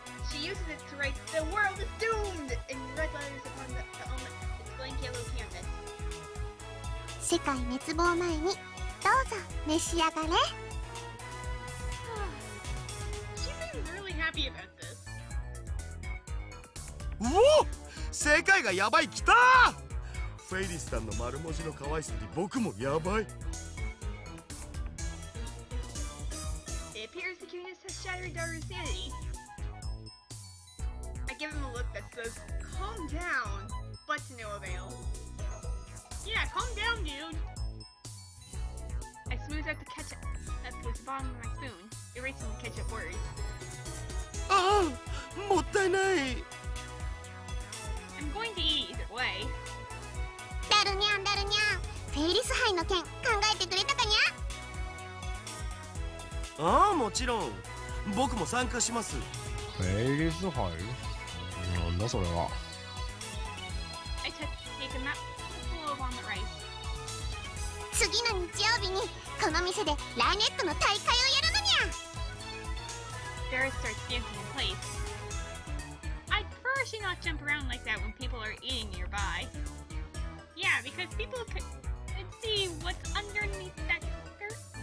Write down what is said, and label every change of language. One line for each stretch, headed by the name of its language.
English: She uses it to write "The world is doomed" in red letters upon the omelet's blank yellow canvas.
Japanese: 世界滅亡前にどうぞ召し上がれ。
English: She seems really happy about this.
Japanese: うお、世界がやばい、きたー。フェイリスさんの丸文字の可愛さに僕もやばい。
English: It appears the cuteness has shattered Daru's sanity. I give him a look that says, "Calm down," but to no avail. Yeah, calm down, dude. I smooth out the ketchup with the bottom of my spoon, erasing the ketchup words.
Japanese: ああ、もったいない。
English: I'm going to eat either way.
Japanese: ダルニャンダルニャン、フェイリス杯の件考えてくれたかにゃ。ああ、もちろん。僕も参加します。フェイリス杯？なんだそれは。
English: I take a mouthful of omelet rice.
Japanese: 次の日曜日にこの店でライネットの大会をやるのにゃ。
English: Ferris starts dancing in place. I'd prefer she not jump around like that when people are eating nearby. Yeah, because people could see what's underneath that skirt.